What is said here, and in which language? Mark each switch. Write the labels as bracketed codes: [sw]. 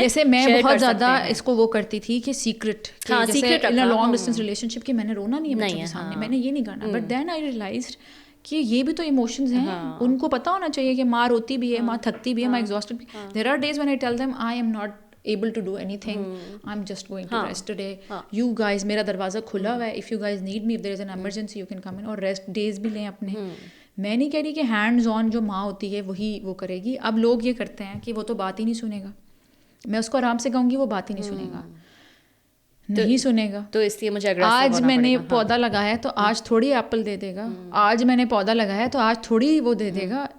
[ur] جیسے میں بہت زیادہ اس کو وہ کرتی تھی کہ سیکرٹ, جیسے لانگ ڈسٹینس ریلیشن شپ کی, میں نے رونا نہیں ہے بچوں کے سامنے, میں نے یہ نہیں کرنا. [en] but then I realised [ur] کہ یہ بھی تو ایموشنز ہیں, ان کو پتہ ہونا چاہیے کہ ماں روتی بھی ہے, ماں تھکتی بھی ہے, ماں ایگزاسٹڈ بھی. [en] There are days when I tell them I am not able to do anything, I'm just going to rest today. You guys, [ur] میرا دروازہ کھلا ہوا ہے, [en] if you guys need me, if there is an emergency you can come in. [ur] اور rest days بھی لیں اپنے. میں نہیں کہہ رہی کہ ہینڈز آن جو ماں ہوتی ہے وہی وہ کرے گی. اب لوگ یہ کرتے ہیں کہ وہ تو بات ہی نہیں سنے گا, میں اس کو آرام سے کہوں گی وہ بات ہی نہیں سنے گا. نہیں سنے گا. تو اس لیے مجھے آج میں نے پودا لگایا ہے تو آج تھوڑی ایپل دے دے گا, آج میں نے پودا لگایا تو آج تھوڑی وہ دے دے گا.